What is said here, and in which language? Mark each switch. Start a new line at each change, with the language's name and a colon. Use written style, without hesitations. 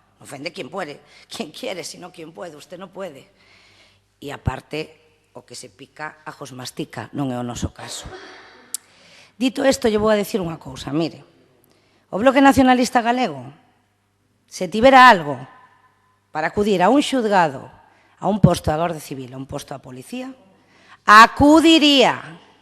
Spanish: Ofende quien puede, quien quiere, sino quien puede, usted non puede.
Galician: E aparte, o que se pica, ajos mastica, non é o noso caso. Dito isto, lle vou a decir unha cousa, mire, o Bloque Nacionalista Galego, se tivera algo para acudir a un xuzgado, a un posto da Garda Civil, a un posto da Policía, acudiría.